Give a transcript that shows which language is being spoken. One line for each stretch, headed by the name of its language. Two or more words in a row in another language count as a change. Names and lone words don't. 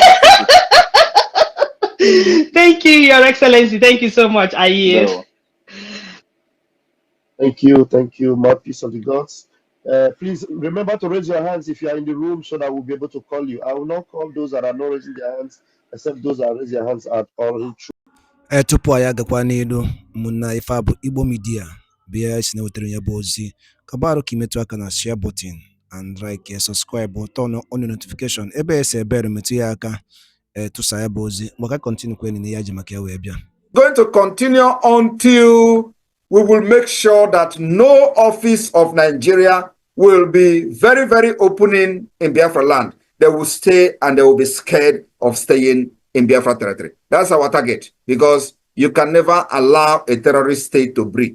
English: Thank you, Your Excellency. Thank you so much. I yield. No. Thank you, mouthpiece of the gods. Please remember to raise your hands if you are in the room so that we'll be able to call you. I will not call those that are not raising their hands, except those that raise their hands at all.
Igbo: Tupu anyị agakwa n'elu, ụmụnna ife a bụ Igbo Media bịa isi na-wetara ya bụ ozi kabarụ ka imetụ aka na
English: share button and like subscribe turn on notification
Igbo: ebe esi ebere metụ ya aka tụsa ya bụ ozi maka continue kwenye na ya ji maka ya wee bịa.
English: Going to continue until we will make sure that no office of Nigeria will be very, very opening in Biafra land. They will stay and they will be scared of staying in Biafra territory. That's our target, because you can never allow a terrorist state to breathe.